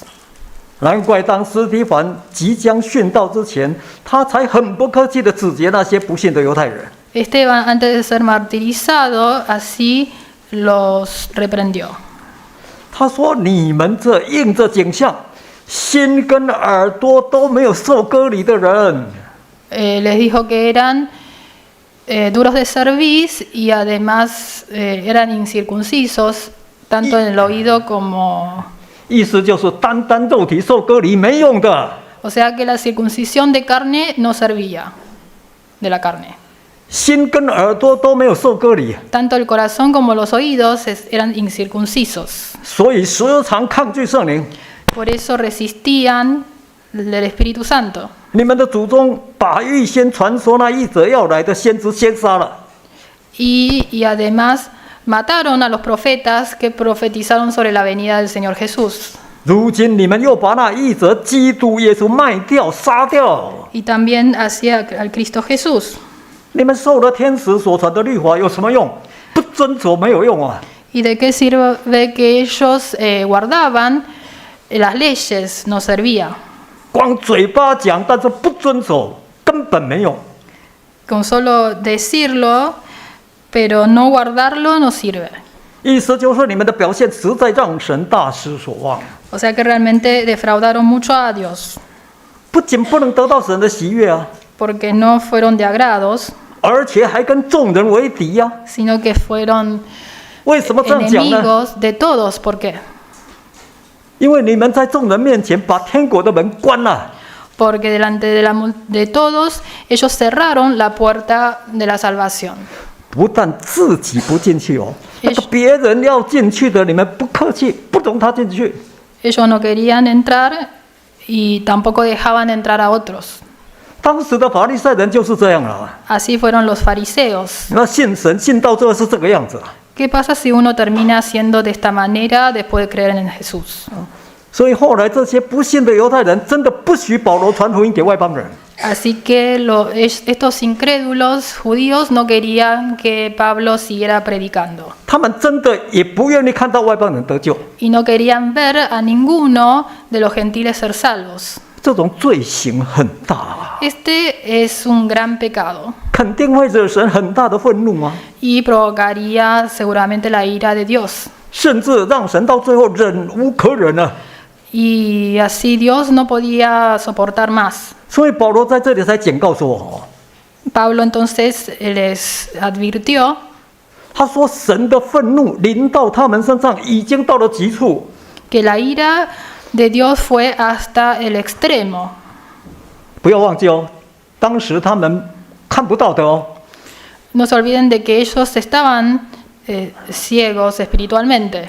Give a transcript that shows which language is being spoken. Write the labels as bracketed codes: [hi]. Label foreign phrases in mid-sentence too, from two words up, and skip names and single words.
[zh] 难怪当司提反即将殉道之前，他才很不客气地指责那些不信的犹太人。 [es] Esteban, antes de ser martirizado, así los reprendió. [zh] 他说：“你们这应着景象，心跟耳朵都没有受割礼的人。” [es] Les dijo que eran duros de cerviz y además eran incircuncisos, tanto en el oído como... [zh] 意思就是单单肉体受割礼没用的。 [es] O sea que la circuncisión de carne no servía, de la carne. [zh] 心跟耳朵都没有受割礼， [es] Tanto el corazón como los oídos eran incircuncisos. [zh] 所以时常抗拒圣灵。 [es] Por eso resistían del Espíritu Santo. [zh] 你们的祖宗把预先传说那一者要来的先知先杀了， [es] Y además mataron a los profetas que profetizaron sobre la venida del Señor Jesús. [zh] 如今你们又把那一者基督耶稣卖掉、杀掉。 [es] Y también hacia al Cristo Jesús. [zh] 你们受了天使所传的律法有什么用？不遵守没有用啊！ [es] ¿Y de qué sirve que ellos guardaban las leyes? No servía. [zh] 光嘴巴讲，但是不遵守，根本没用。 [es] Con solo decirlo, pero no guardarlo no sirve. [zh] 意思就是你们的表现实在让神大失所望， [es] O sea que realmente defraudaron mucho a Dios, [zh] 不仅不能得到神的喜悦啊， [es] porque no fueron de agrados, [zh] 而且还跟众人为敌呀、 [es] sino que fueron [zh] 为什么这样讲呢？ [es] enemigos de todos. ¿Por qué? [zh] 因为你们在众人面前把天国的门关了。 [es] Porque delante de todos ellos cerraron la puerta de la salvación. [zh] 不但自己不进去哦，那个别人要进去的，你们不客气，不容他进去。 [es] Ellos no querían entrar y tampoco dejaban entrar a otros. [zh] 当时的法利赛人就是这样了。 [es] Así fueron los fariseos. [zh] 那信神信到最后是这个样子。 [es] ¿Qué pasa si uno termina siendo de esta manera después de creer en Jesús? [zh] 所以后来这些不信的犹太人真的不许保罗传福音给外邦人。 [es] Así que estos incrédulos judíos no querían que Pablo siguiera predicando. [zh] 他们真的也不愿意看到外邦人得救。 [es] Y no querían ver a ninguno de los gentiles ser salvos. [zh] 这种罪行很大啊， [es] Este es un gran pecado [zh] 肯定会惹神很大的愤怒啊， [es] y provocaría seguramente la ira de Dios. [zh] 甚至让神到最后忍无可忍了。 [es] Y así Dios no podía soportar más. [zh] 所以保罗在这里才警告说， [es] Pablo entonces les advirtió [zh] 他说神的愤怒临到他们身上已经到了极处。 [es] que la ira de Dios fue hasta el extremo. [zh] 不要忘记哦，当时他们看不到的哦。 [es] No se olviden de que ellos estaban ciegos espiritualmente.